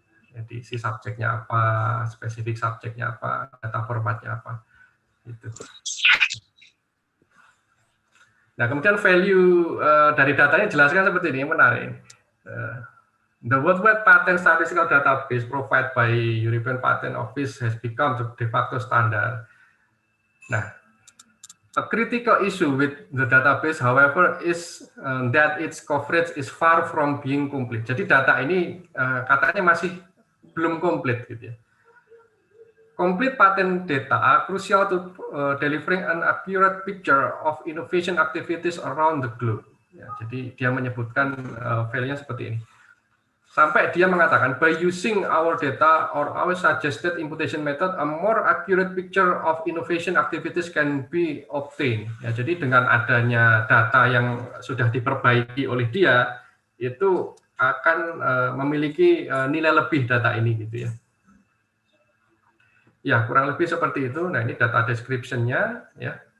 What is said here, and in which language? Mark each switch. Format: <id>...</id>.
<id>Jadi si subjeknya apa, spesifik subjeknya apa, data formatnya apa, gitu. Nah kemudian value dari datanya jelaskan seperti ini, yang menarik.</id> <en>The World Wide Patent Statistical Database provided by European Patent Office has become the de facto standard. Nah, a critical issue with the database, however, is that its coverage is far from being complete.</en> <id>Jadi data ini katanya masih belum komplit gitu ya.</id> <en>Complete patent data are crucial to delivering an accurate picture of innovation activities around the globe.</en> <id>Ya, jadi dia menyebutkan value-nya seperti ini. Sampai dia mengatakan,</id> <en>by using our data or our suggested imputation method, a more accurate picture of innovation activities can be obtained.</en> <id>Ya, jadi dengan adanya data yang sudah diperbaiki oleh dia, itu akan memiliki nilai lebih data ini gitu ya. Ya, kurang lebih seperti itu. Nah, ini data description-nya ya.</id>